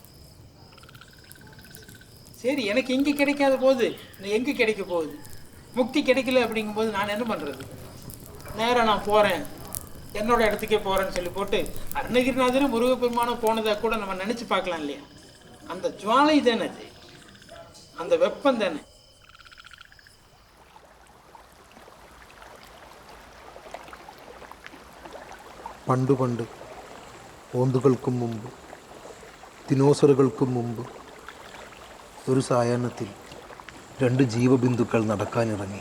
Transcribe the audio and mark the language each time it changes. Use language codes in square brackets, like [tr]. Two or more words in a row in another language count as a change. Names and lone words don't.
[ta] சரி எனக்கு இங்க கிடைக்காத போது, எங்க கிடைக்க போகுது? முக்தி கிடைக்கல அப்படிங்கும்போது நான் என்ன பண்றது? நேரா நான் போறேன். என்னோட இடத்துக்கே போறேன்னு சொல்லி போட்டு அருணகிரிநாதரும் முருகப்பெருமானும் போனதா கூட நம்ம நினைச்சு பார்க்கலாம் இல்லையா? அந்த ஜுவாலை தானே அது. அந்த வெப்பம் தானே. [ml] പണ്ടു പണ്ട് ഓന്തുകൾക്കും മുമ്പ് ദിനോസറുകൾക്കും മുമ്പ് ഒരു സായാഹ്നത്തിൽ രണ്ട് ജീവബിന്ദുക്കൾ നടക്കാനിറങ്ങി.